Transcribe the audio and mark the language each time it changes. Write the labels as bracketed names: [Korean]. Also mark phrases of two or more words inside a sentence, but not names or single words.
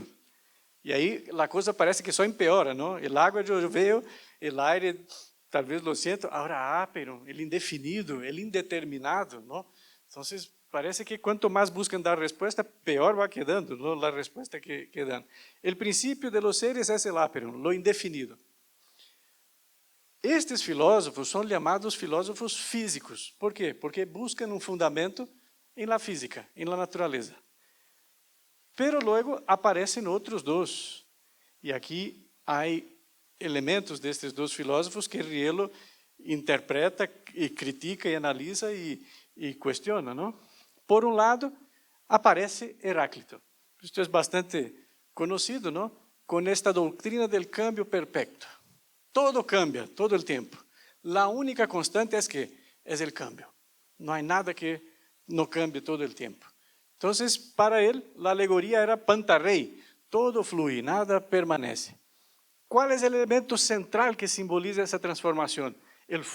[Spanish] Y ahí la cosa parece que só empeora, ¿no? El agua yo veo, el aire tal vez lo siento, ahora aperon, el indefinido, el indeterminado, ¿no? Entonces parece que cuanto más buscan dar respuesta, peor va quedando, ¿no? La respuesta que dan. El principio de los seres es el aperon, lo indefinido. [Portuguese] Estes filósofos são chamados filósofos físicos. ¿Por quê? Porque buscam um fundamento em [Spanish] la física, [Portuguese] em [Spanish] la naturaleza. Pero luego [Portuguese] aparecem outros dois. E aqui há elementos destes dois filósofos que Rielo interpreta e critica e analisa e questiona, não? Por um lado, aparece Heráclito. Isto é bastante conhecido, não? Com esta doutrina [Spanish] del cambio [Portuguese] perpétuo. [Spanish] Todo cambia, todo el tiempo. La única constante es que es el cambio. No hay nada que no cambie todo el tiempo. Entonces, para él, la alegoría era pantarrey. Todo fluye, nada permanece. ¿Cuál es el elemento central que simboliza esa transformación?